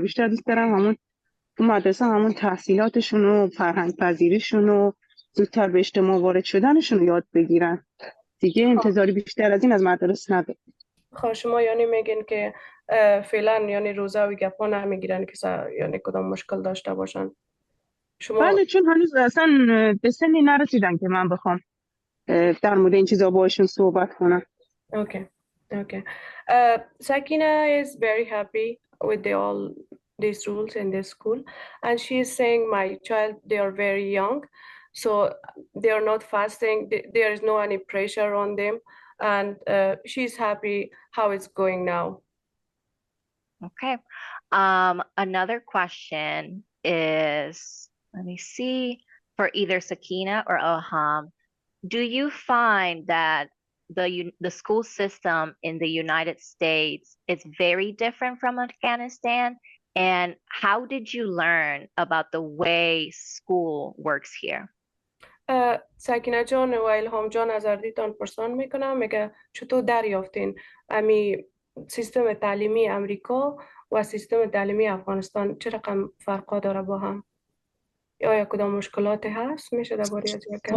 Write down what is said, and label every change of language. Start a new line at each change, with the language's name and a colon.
Persian: بیشتر دوست دارم همون تو مدرسه همون تحصیلاتشون و فرهنگ پذیریشون و زودتر به اجتماع وارد شدنشون رو یاد بگیرن. دیگه انتظاری بیشتر از این از مدرسه نداره. خب شما یعنی میگین که فعلا یعنی روزه و گپا نمیگیرن که یعنی کدام مشکل داشته باشن شما. بله چون هنوز اصلا به سنی نرسیدن که من بخوام در مورد این چیزا باشون صحبت کنم.
English: Okay, okay. Sakina is very happy with all these rules in this school, and she is saying, "My child, they are very young, so they are not fasting. There is no any pressure on them, and she's happy how it's going now." Okay. Another question is, let me see, for either Sakina or Ilham, do you find that the school system in the United States is very different from Afghanistan? And how did you learn about the way school works here?
Persian: سکینه جان و الهام جان از اردیتان پرسان میکنم میگه چطور دریافتین امی سیستم تعلیمی امریکا و سیستم تعلیمی افغانستان چه رقم فرقا داره با هم یا کدام مشکلاتی هست میشه درباره از یکم